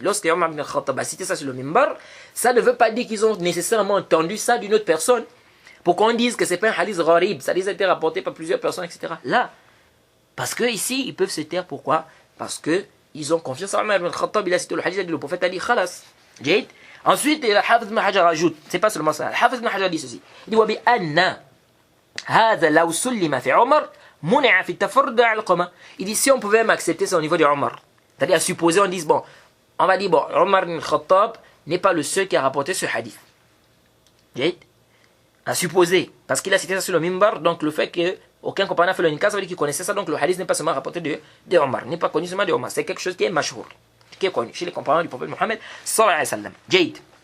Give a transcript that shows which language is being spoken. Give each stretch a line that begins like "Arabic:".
French: Lorsque Omar ibn Khattab a cité ça sur le mimbar, ça ne veut pas dire qu'ils ont nécessairement entendu ça d'une autre personne. Pour qu'on dise que c'est pas un hadith gharib, ça a été rapporté par plusieurs personnes, etc. Là, parce que ici, ils peuvent se taire. Pourquoi? Parce que ils ont confiance à Omar ibn Khattab. Il a cité le hadith, le prophète a dit khalas. Ensuite, le Hafiz ibn Hajar ajoute, c'est pas seulement ça, le Hafiz ibn Hajar dit ceci. Il dit,
Arabic: وَبِأَنَّ هَذَا لَوْ سُلِّمَ فِي عُمَرْ مُنِعَ فِي التَّفَرُّدِ عَلَى الْقَمَةِ.
French: Il dit, si on pouvait m'accepter ça au niveau de Omar, c'est-à-dire à supposer, on dit, bon, on va dire, bon, Omar ibn Khattab n'est pas le seul qui a rapporté ce hadith. À supposer, parce qu'il a cité ça sur le mimbar, donc le fait qu'aucun compagnon n'a fait le nikah, ça veut dire qu'il connaissait ça, donc le hadith n'est pas seulement rapporté de Omar, n'est pas connu seulement de Omar, c'est quelque chose qui est mashhour, qui est connu chez les compagnons du prophète Mohammed sallallahu alayhi wa sallam. Jade.